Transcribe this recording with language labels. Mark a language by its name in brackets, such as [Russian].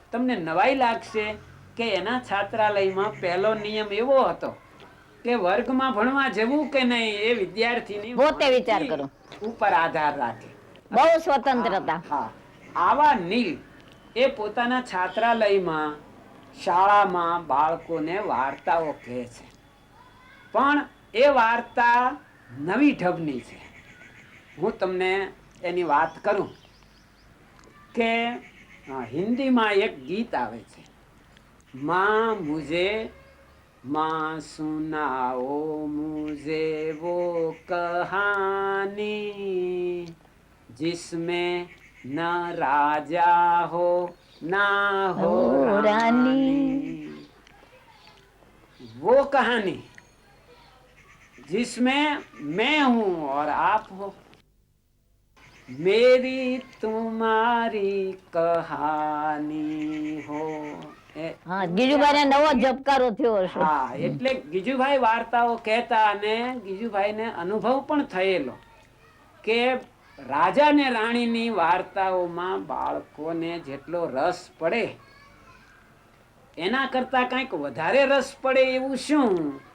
[Gujarati] તમને નવાઈ લાગશે કે એના છાત્રાલયમાં પહેલો નિયમ એવો હતો કે વર્ગમાં ભણવા જવું કે નહીં એ વિદ્યાર્થીની પોતે વિચાર કરો. ઉપર આધાર રાખે. બહુ સ્વતંત્રતા. હા, આવા નીલ એ પોતાના છાત્રાલયમાં શાળામાં બાળકોને વાર્તાઓ કહે છે. પણ એ વાર્તા નવી ઢબની છે. હું તમને એની વાત કરું કે હિન્દીમાં એક ગીત આવે છે, [Hindi] माँ सुनाओ मुझे वो कहानी जिसमें न राजा हो ना हो रानी. वो कहानी जिसमें मैं हूँ और आप हो, मेरी तुम्हारी कहानी हो. [Gujarati] હા, ગીજુભાઈ નવો ઝબકારો થયો હશે. હા, એટલે ગીજુભાઈ વાર્તાઓ કહેતા અને ગીજુભાઈને અનુભવ પણ થયેલો કે રાજા ને રાણીની વાર્તાઓમાં બાળકોને જેટલો રસ પડે એના કરતા કંઈક વધારે રસ પડે એવું શું?